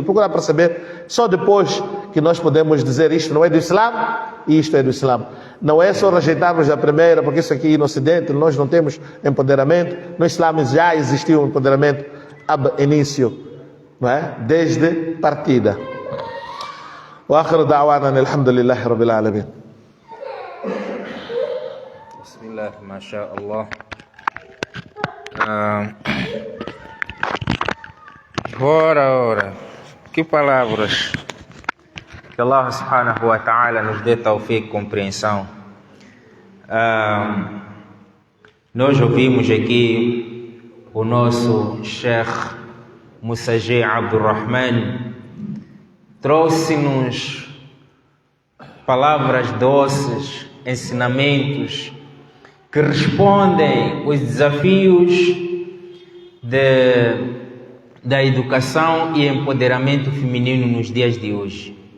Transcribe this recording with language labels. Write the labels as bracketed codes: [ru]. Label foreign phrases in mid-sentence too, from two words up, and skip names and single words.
[pt] Procurar perceber. Só depois que nós podemos dizer isto não é do Islã e isto é do Islã. Não é só rejeitarmos a primeira, porque isso aqui no Ocidente nós não temos empoderamento. No Islã já existiu um empoderamento ab início, não é? Desde partida. [ar] وآخر دعوانا الحمد لله رب العالمين. بسم الله، ما شاء الله. [pt] Ora, que palavras Que Allah [ar] سبحانه وتعالى [pt] nos dê tawfiq e compreensão. Nós ouvimos aqui o nosso Sheikh Musaji Abdurrahman trouxe-nos palavras doces, ensinamentos que respondem os desafios da educação e empoderamento feminino nos dias de hoje.